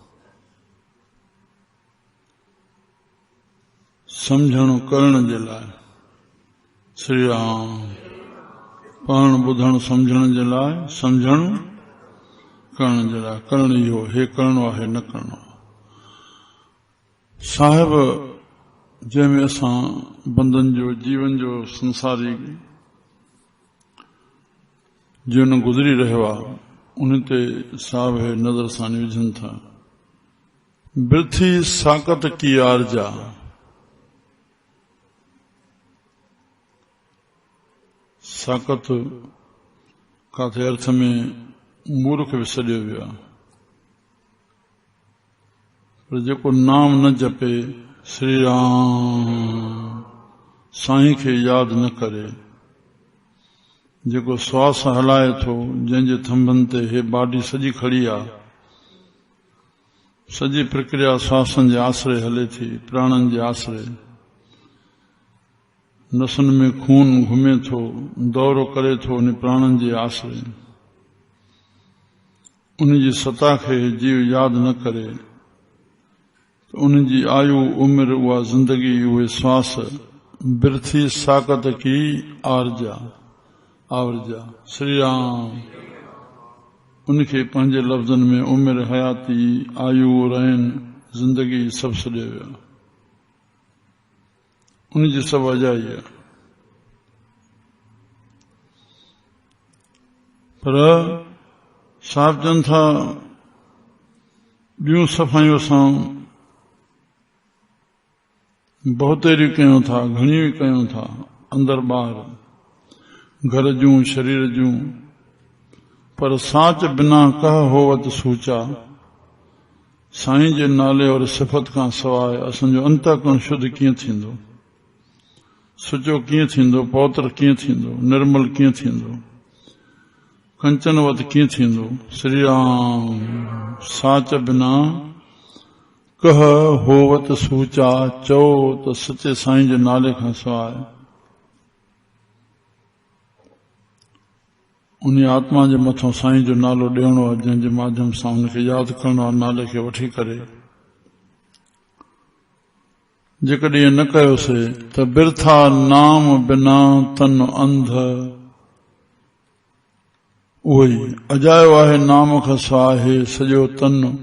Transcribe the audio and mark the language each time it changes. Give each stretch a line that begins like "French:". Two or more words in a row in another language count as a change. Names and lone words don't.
Sindhi: समझण करण जे लाइ श्री राम, पढ़ण ॿुधण समझण जे लाइ, समझण करण जे लाइ। करण इहो, हे करणो आहे न करणो आहे। साहिब जंहिंमें असां बंधन जो जीवन जो संसारी जीवन गुज़री रहियो आहे, उन ते साहिब हे नज़र सां विझनि था।
Punjabi: ਬਿਰਥੀ ਸਾਕਤ ਕੀ ਆਰਜਾ,
Sindhi: साकत काथे अर्थ में मूर्ख बि सॾियो वियो आहे, पर जेको नाम न जपे, श्री राम साईं खे यादि न करे, जेको श्वास हलाए थो, जंहिंजे थंभनि ते हे बाडी सॼी खड़ी आहे, सॼी प्रक्रिया श्वासनि जे आसरे हले थी, प्राणनि जे आसरे, नसुनि में खून घुमे थो, दौरो करे थो उन प्राणनि जे आसरे, उन जी सता खे जीव यादि न करे, त उन जी आयु उमिरि उहा ज़िंदगी उहे श्वास
Punjabi: ਬਿਰਥੀ ਸਾਕਤ ਕੀ ਆਰਜਾ ਆਵਰਜਾ।
Sindhi: श्री राम उनखे पंहिंजे लफ़्ज़नि में उमिरि, हयाती, आयु, रैन, ज़िंदगी सभु सॾियो वियो, उन जी सभु अजाई आहे। पर साहिब चवनि था, ॿियूं सफ़ाइयूं असां बहुतेरियूं कयूं था, घणियूं ई कयूं था, अंदर ॿाहिरि, घर जूं शरीर जूं,
Punjabi: ਪਰ ਸਾਚ ਬਿਨਾ ਕਹ ਹੋਵਤ ਸੂਚਾ,
Sindhi: साईं जे नाले और सिफ़त खां सवाइ असांजो अंतःकरण शुद्ध कीअं थींदो, सुचो कीअं थींदो, पवित्र कीअं थींदो, निर्मल कीअं थींदो, कंचनवत कीअं थींदो।
Punjabi: ਸ੍ਰੀ ਰਾਮ ਸਾਚ ਬਿਨਾ ਕਹ ਹੋਵਤ ਸੂਚਾ,
Sindhi: चओ त सचे साईं जे नाले खां सवाइ उन आत्मा जे मथां साईं जो नालो ॾियणो आहे, जंहिंजे माध्यम सां उनखे यादि करणो आहे, नाले खे वठी करे। जेकॾहिं इएं न कयोसीं त
Punjabi: ਬਿਰਥਾ ਨਾਮ ਬਿਨਾ ਤਨ ਅੰਧ,
Sindhi: उहो ई अजायो आहे नाम खां सवाइ सॼो तन।